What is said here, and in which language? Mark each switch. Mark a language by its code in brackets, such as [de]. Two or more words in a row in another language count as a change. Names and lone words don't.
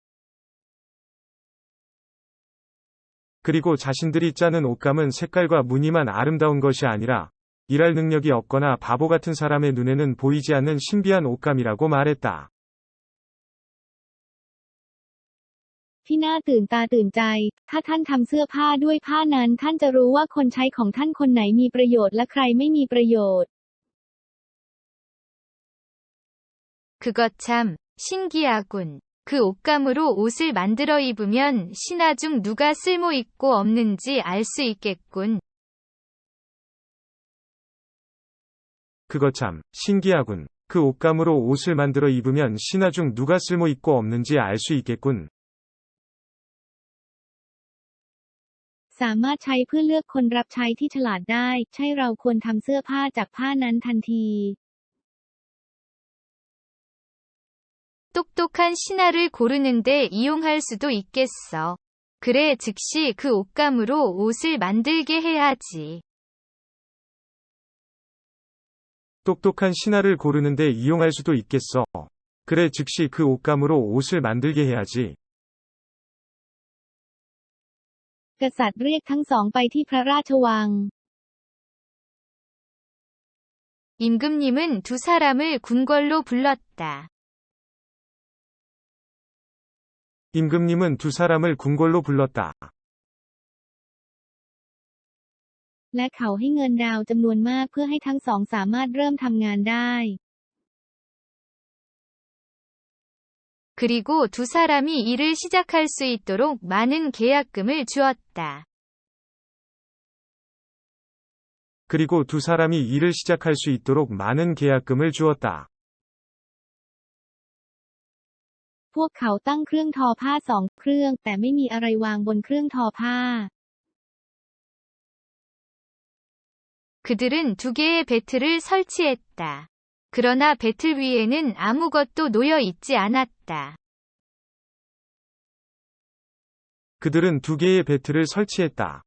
[ko] 그리고 자신들이 짜는 옷감은 색깔과 무늬만 아름다운 것이 아니라 일할 능력이 없거나 바보 같은 사람의 눈에는 보이지 않는 신비한 옷감이라고 말했다. [th] ที่น่าตื่นตาตื่นใจถ้าท่านทำเสื้อผ้าด้วยผ้านั้นท่านจะรู้ว่าคนใช้ของท่านคนไหนมีประโยชน์และใครไม่มีประโยชน์ [ko] 그것 참 신기하군. 그 옷감으로 옷을 만들어 입으면 신하 중 누가 쓸모 있고 없는지 알 수 있겠군. 그거 참 신기하군. 그 옷감으로 옷을 만들어 입으면 신하 중 누가 쓸모 있고 없는지 알 수 있겠군. [th] สามารถใช้เพื่อเลือกคนรับใช้ที่ฉลาดได้ใช่เราควรทำเสื้อผ้าจากผ้านั้นทันที [ko] 똑똑한 신하를 고르는데 이용할 수도 있겠어. 그래, 즉시 그 옷감으로 옷을 만들게 해야지. 똑똑한 신하를 고르는데 이용할 수도 있겠어. 그래, 즉시 그 옷감으로 옷을 만들게 해야지. [th] กษัตริย์เรียกทั้งสองไปที่พระราชวัง [ko] 임금님은 두 사람을 궁궐로 불렀다. 임금님은 두 사람을 궁궐로 불렀다. [th] และเขาให้เงินดาวจำนวนมากเพื่อให้ทั้งสองสามารถเริ่มทำงานได้ [ko] 그리고 두 사람이 일을 시작할 수 있도록 많은 계약금을 주었다. 그리고 두 사람이 일을 시작할 수 있도록 많은 계약금을 주었다. [th] พวกเขาตั้งเครื่องทอผ้าสองเครื่องแต่ไม่มีอะไรวางบนเครื่องทอผ้า [ko] 그들은 두 개의 배틀을 설치했다. 그러나 배틀 위에는 아무것도 놓여 있지 않았다. 그들은 두 개의 배틀을 설치했다.